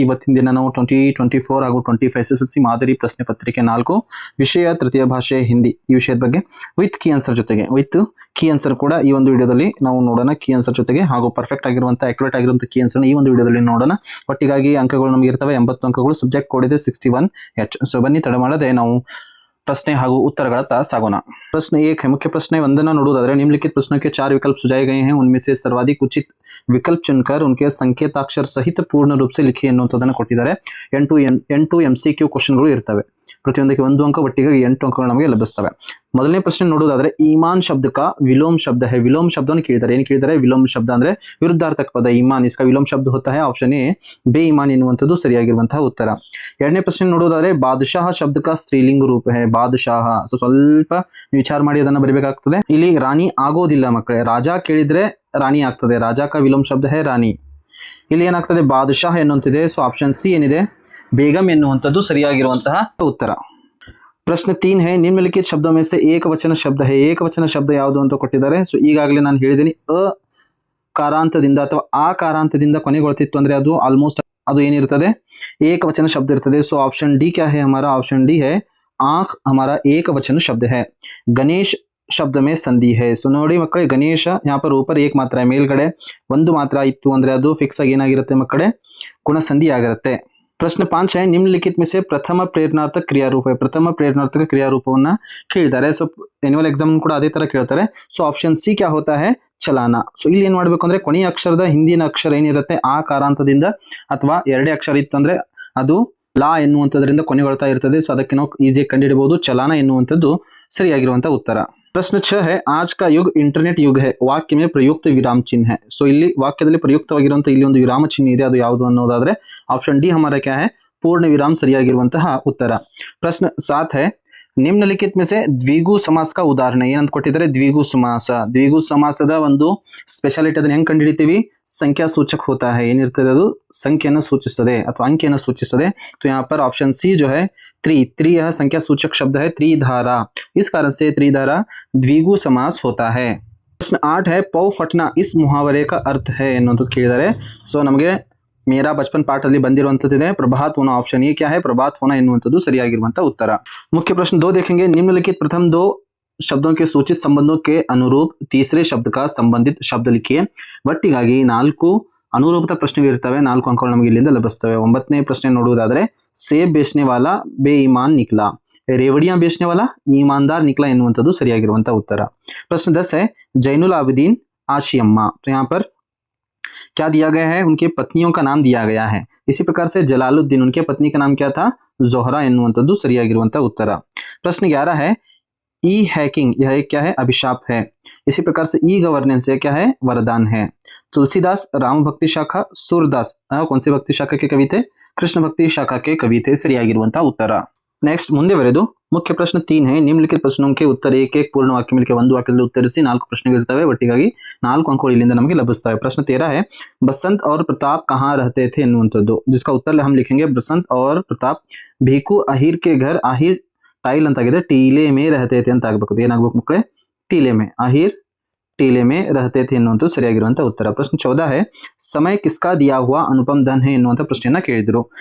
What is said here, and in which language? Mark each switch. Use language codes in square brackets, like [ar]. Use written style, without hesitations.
[kn] ಇವತ್ತಿನ ದಿನ ನಾವು 2024 ಹಾಗೂ 25 SSLC ಮಾದರಿ ಪ್ರಶ್ನೆ ಪತ್ರಿಕೆ 4 ವಿಷಯ ತೃತೀಯ ಭಾಷೆ ಹಿಂದಿ ಈ ವಿಷಯದ ಬಗ್ಗೆ ವಿತ್ ಕೀ ಆನ್ಸರ್ ಜೊತೆಗೆ ಕೀ ಆನ್ಸರ್ ಕೂಡ ಈ ಒಂದು ವಿಡಿಯೋದಲ್ಲಿ ನಾವು ನೋಡೋಣ. ಕೀ ಆನ್ಸರ್ ಜೊತೆಗೆ ಹಾಗೂ ಪರ್ಫೆಕ್ಟ್ ಆಗಿರುವಂತಹ ಅಕ್ಯುರೇಟ್ ಆಗಿರುವಂತಹ ಕೀ ಆನ್ಸರ್ ಈ ಒಂದು ವಿಡಿಯೋದಲ್ಲಿ ನೋಡೋಣ. ಒಟ್ಟಿಗಾಗಿ ಅಂಕಗಳು ನಮಗೆ ಇರ್ತವೆ 80 ಅಂಕಗಳು. ಸಬ್ಜೆಕ್ಟ್ ಕೋಡ್ ಇದೆ 61H. ಸೊ ಬನ್ನಿ ತಡ ಮಾಡದೆ ನಾವು प्रश्न ಹಾಗೂ उत्तरಗಳತ್ತ ಸಾಗೋಣ. [hi] प्रश्न 1 है, मुख्य प्रश्न 1 [kn] ನೋಡುವುದಾದರೆ [hi] निम्नलिखित प्रश्नों के 4 विकल्प सुझाए गए हैं, उनमें से सर्वाधिक उचित विकल्प चुनकर उनके संकेताक्षर सहित पूर्ण रूप से लिखिए [kn] ಅನ್ನುವಂತದನ್ನು ಕೊಟ್ಟಿದ್ದಾರೆ. 8 MCQ ಕ್ವೆಶ್ಚನ್ಗಳು ಇರ್ತವೆ. ಪ್ರತಿಯೊಂದಕ್ಕೆ 1 ಅಂಕ, ಒಟ್ಟಿಗೆ 8 ಅಂಕಗಳು ನಮಗೆ ಲಭಿಸುತ್ತವೆ. ಮೊದಲನೇ ಪ್ರಶ್ನೆ ನೋಡುವುದಾದರೆ ಈಮಾನ್ ಶಬ್ದ [hi] का विलोम शब्द है. [kn] विलोम ಶಬ್ದವನ್ನು ಕೇಳಿದ್ದಾರೆ. ಏನು ಕೇಳಿದ್ದಾರೆ? ವಿಲೋಮ ಶಬ್ದ ಅಂದ್ರೆ ವಿರುದ್ಧಾರ್ಥಕ ಪದ ಈಮಾನ್, [hi] इसका विलोम शब्द होता है ऑप्शन ए [kn] ಬೇಇಮಾನ್ ಎನ್ನುವಂತದ್ದು ಸರಿಯಾಗಿರುವಂತಹ ಉತ್ತರ. ಎರಡನೇ ಪ್ರಶ್ನೆ ನೋಡುವುದಾದರೆ ಬಾದಶಾಹ ಶಬ್ದ का ಸ್ತ್ರೀಲಿಂಗ ರೂಪ है. ಬಾದಶಾಹ ಸ್ವಲ್ಪ ವಿಚಾರ ಮಾಡಿ ಅದನ್ನ ಬರಿಬೇಕಾಗ್ತದೆ. ಇಲ್ಲಿ ರಾಣಿ ಆಗೋದಿಲ್ಲ ಮಕ್ಕಳೇ. ರಾಜ ಕೇಳಿದ್ರೆ ರಾಣಿ ಆಗ್ತದೆ. [hi] ರಾಜಾ का विलोम शब्द है ರಾಣಿ. [kn] ಇಲ್ಲಿ ಏನಾಗ್ತದೆ? ಬಾದಶಾಹ ಎನ್ನುವಂತಿದೆ. ಸೊ ಆಪ್ಷನ್ ಸಿ ಏನಿದೆ? ಬೇಗಂ ಎನ್ನುವಂಥದ್ದು ಸರಿಯಾಗಿರುವಂತಹ ಉತ್ತರ. [hi] ಪ್ರಶ್ನೆ 3 है, निम्नलिखित शब्दों में से एक वचन शब्द है. [kn] ಏಕವಚನ ಶಬ್ದ ಯಾವುದು ಅಂತ ಕೊಟ್ಟಿದ್ದಾರೆ. ಸೊ ಈಗಾಗಲೇ ನಾನು ಹೇಳಿದ್ದೀನಿ, ಅ ಕಾರಾಂತದಿಂದ ಅಥವಾ ಆ ಕಾರಾಂತದಿಂದ ಕೊನೆಗೊಳ್ತಿತ್ತು ಅಂದ್ರೆ ಅದು ಆಲ್ಮೋಸ್ಟ್ ಅದು ಏನಿರ್ತದೆ? ಏಕವಚನ ಶಬ್ದ ಇರ್ತದೆ. [hi] ಸೊ ಆಪ್ಷನ್ ಡಿ क्या है हमारा? ऑप्शन डी है आंख हमारा एक वचन शब्द है. गणेश शब्द में संधि है. [kn] ಸೊ ನೋಡಿ ಮಕ್ಕಳೇ, ಗಣೇಶ [hi] यहाँ पर ऊपर एक [kn] ಮಾತ್ರ है, ಮೇಲ್ಗಡೆ ಒಂದು ಮಾತ್ರ ಇತ್ತು ಅಂದ್ರೆ ಅದು ಫಿಕ್ಸ್ ಆಗಿ ಏನಾಗಿರುತ್ತೆ ಮಕ್ಕಳೇ? ಗುಣಸಂಧಿ ಆಗಿರುತ್ತೆ. [hi] प्रश्न 5 है, निम्नलिखित में से प्रथम प्रेरणार्थक क्रियारूप है. [kn] प्रथಮ ಪ್ರೇರಣಾರ್ಥಕ ಕ್ರಿಯಾರೂಪವನ್ನ ಕೇಳಿದ್ದಾರೆ. ಸೊ ಎನ್ಯುವಲ್ ಎಕ್ಸಾಮ್ ಕೂಡ ಅದೇ ತರ ಕೇಳ್ತಾರೆ. [hi] ಸೊ ಆಪ್ಷನ್ ಸಿ क्या होता है? ಚಲಾನ. [kn] ಸೊ ಇಲ್ಲಿ ಏನ್ ಮಾಡ್ಬೇಕು ಅಂದ್ರೆ ಕೊನೆಯ ಅಕ್ಷರದ ಹಿಂದಿನ ಅಕ್ಷರ ಏನಿರುತ್ತೆ ಆ ಕಾರಾಂತದಿಂದ ಅಥವಾ ಎರಡೇ ಅಕ್ಷರ ಇತ್ತು ಅಂದ್ರೆ ಅದು ಲಾ ಎನ್ನುವಂಥದ್ರಿಂದ ಕೊನೆಗೊಳ್ತಾ ಇರ್ತದೆ. ಸೊ ಅದಕ್ಕೆ ನಾವು ಈಸಿಯಾಗಿ ಕಂಡುಹಿಡಬಹುದು. ಚಲಾನ ಎನ್ನುವಂಥದ್ದು ಸರಿಯಾಗಿರುವಂತಹ ಉತ್ತರ. [hi] प्रश्न 6 है, आज का युग इंटरनेट युग है. वाक्य में प्रयुक्त विराम चिन्ह है. [kn] ಸೊ ಇಲ್ಲಿ ವಾಕ್ಯದಲ್ಲಿ ಪ್ರಯುಕ್ತವಾಗಿರುವಂತಹ ಇಲ್ಲಿ ಒಂದು ವಿರಾಮ ಚಿಹ್ನೆ ಇದೆ. ಅದು ಯಾವುದು ಅನ್ನೋದಾದ್ರೆ ಆಪ್ಷನ್ ಡಿ [hi] हमारा क्या है? पूर्ण विराम [kn] ಸರಿಯಾಗಿರುವಂತಹ ಉತ್ತರ. [hi] प्रश्न 7 है, निम्नलिखित में से द्विगु समास का उदाहरण [kn] ಏನಂತ ಕೊಟ್ಟಿದ್ದಾರೆ? ದ್ವಿಗು ಸಮಾಸ. ದ್ವಿಗು ಸಮಾಸದ ಒಂದು ಸ್ಪೆಷಾಲಿಟಿ ಅದನ್ನ ಹೆಂಗ್ ಕಂಡುಹಿಡಿತೀವಿ? [hi] ಸಂಖ್ಯಾ ಸೂಚಕ होता है. [kn] ಏನಿರ್ತದೆ? ಅದು ಸಂಖ್ಯೆಯನ್ನು ಸೂಚಿಸುತ್ತದೆ ಅಥವಾ ಅಂಕಿಯನ್ನು ಸೂಚಿಸುತ್ತದೆ. [hi] तो यहाँ पर ऑप्शन सी जो है त्रि यह संख्या सूचक शब्द है. त्रिधारा, इस कारण से त्रिधारा द्विगु समास होता है. प्रश्न 8 है, पौ फटना इस मुहावरे का अर्थ है [kn] ಎನ್ನುವಂಥದ್ದು ಕೇಳಿದ್ದಾರೆ. ಸೊ ನಮಗೆ ಮೇರಾ ಬಚಪನ್ ಪಾಠದಲ್ಲಿ ಬಂದಿರುವಂತದ್ದಿದೆ ಪ್ರಭಾತ್ ಹೋना. [hi] ऑप्शन ए क्या है? प्रभात होना [kn] ಎನ್ನುವಂಥದ್ದು ಸರಿಯಾಗಿರುವಂತಹ ಉತ್ತರ. [hi] मुख्य प्रश्न 2 देखेंगे, निम्नलिखित प्रथम 2 शब्दों के सूचित संबंधों के अनुरूप तीसरे शब्द का संबंधित शब्द लिखिए. [kn] ಒಟ್ಟಿಗಾಗಿ 4 ಅನುರೂಪದ ಪ್ರಶ್ನೆಗಳು ಇರ್ತವೆ. 4 ಅಂಕಗಳು ನಮಗೆ ಇಲ್ಲಿಂದ ಲಭಿಸ್ತವೆ. 9ನೇ ಪ್ರಶ್ನೆ ನೋಡುವುದಾದರೆ [hi] ಸೇಬ್ ಬೇಚನೆ ವಾಲಾ ಬೇಇಮಾನ್ ನಿಕ್ಲಾ. रेवड़ियां बेचने वाला ईमानदार निकला [kn] ಎನ್ನುವಂಥದ್ದು ಸರಿಯಾಗಿರುವಂತಹ ಉತ್ತರ. [hi] प्रश्न 10 है, जैनुल आबिदीन आशियम्मा. तो यहाँ पर क्या दिया गया है? उनके पत्नियों का नाम दिया गया है. इसी प्रकार से जलालुद्दीन, उनके पत्नी का नाम क्या था? जोहरा [kn] ಎನ್ನುವಂಥದ್ದು ಸರಿಯಾಗಿರುವಂತಹ ಉತ್ತರ. [hi] प्रश्न 11 है, ई हैकिंग यह एक क्या है? अभिशाप है. इसी प्रकार से ई गवर्नेंस यह क्या है? वरदान है. तुलसीदास राम भक्ति शाखा, सूरदास कौन सी भक्ति शाखा के कवि थे? कृष्ण भक्ति शाखा के कवि थे. [kn] ಸರಿಯಾಗಿರುವಂತಹ ಉತ್ತರ. [hi] नेक्स्ट [kn] ಮುಂದೆ ಬರೆದು ಮುಖ್ಯ ಪ್ರಶ್ನೆ [hi] 3 है, निम्नलिखित प्रश्नों के उत्तर एक एक पूर्ण वाक्य मिलकर [kn] ಒಂದು ವಾಕ್ಯದಲ್ಲಿ ಉತ್ತರಿಸಿ. 4 ಪ್ರಶ್ನೆಗಳು ಇರ್ತವೆ. ಒಟ್ಟಿಗಾಗಿ 4 ಅಂಕಗಳು ಇಲ್ಲಿಂದ ನಮಗೆ ಲಭಿಸುತ್ತವೆ. [hi] प्रश्न 13 है, बसंत और प्रताप कहाँ रहते थे [kn] ಎನ್ನುವಂಥದ್ದು. [hi] जिसका उत्तर हम लिखेंगे बसंत और प्रताप भीखू अहिर के घर. अहिर टाइल [kn] ಅಂತಾಗಿದೆ, [hi] ಟೀಲೆ ಮೇ रहते थे [kn] ಅಂತ ಆಗಬೇಕು. ಏನಾಗಬೇಕು ಮಕ್ಕಳೇ? [hi] ಟೀಲೆ ಮೇ. ಅಹಿರ್ टीले में रहते थे [kn] ಎನ್ನುವಂಥದ್ದು ಸರಿಯಾಗಿರುವಂತಹ ಉತ್ತರ. [hi] प्रश्न 14 है, समय किसका दिया हुआ अनुपम धन है [kn] ಎನ್ನುವಂಥ ಪ್ರಶ್ನೆಯನ್ನ ಕೇಳಿದ್ರು.